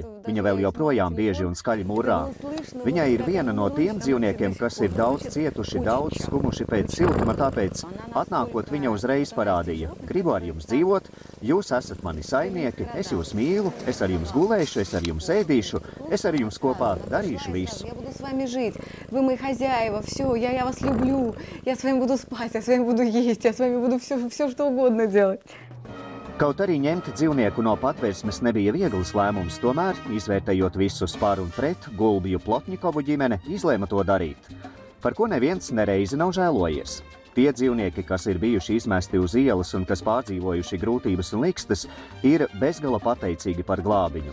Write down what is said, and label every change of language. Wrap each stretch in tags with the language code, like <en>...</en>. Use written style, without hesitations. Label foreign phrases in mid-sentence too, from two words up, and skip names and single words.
<lv>Viņa vēl joprojām bieži un skaļi murrā. Viņai ir viena no tiem dzīvniekiem, kas ir daudz cietuši, daudz skumuši pēc siltuma, tāpēc atnākot viņa uzreiz parādīja: gribu ar jums dzīvot, jūs esat mani saimnieki, es jūs mīlu, es ar jums gulēšu, es ar jums ēdīšu, es ar jums kopā darīšu visu.</lv> <ru>Я буду с вами жить, вы мои хозяева, все, я вас люблю, я с вами буду спать, я с вами буду есть, я с вами буду все что угодно делать.</ru> <lv>Kaut arī ņemt dzīvnieku no Patvērsmes nebija viegls lēmums, tomēr, izvērtējot visus par un pret, Gulbju Plotņikovu ģimene izlēma to darīt, par ko neviens nereizi nav žēlojies. Tie dzīvnieki, kas ir bijuši izmesti uz ielas un kas pārdzīvojuši grūtības un likstas, ir bezgala pateicīgi par glābiņu.</lv>